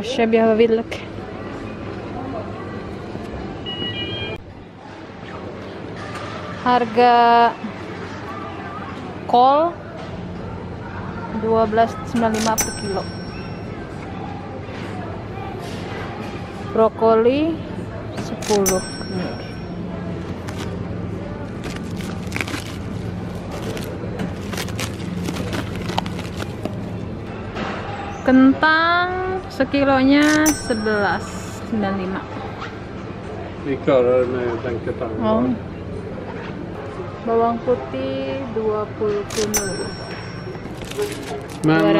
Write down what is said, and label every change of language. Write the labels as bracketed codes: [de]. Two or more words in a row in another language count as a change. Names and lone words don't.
[sv] Jag behöver vitlök. [id] Harga kol 12,95 per kilo. Brokoli 10. Kentang sekilonya 11,95. [sv] Vi klarar det med den katangen. [id] Oh. Bawang putih 20 kilo. [sv] Men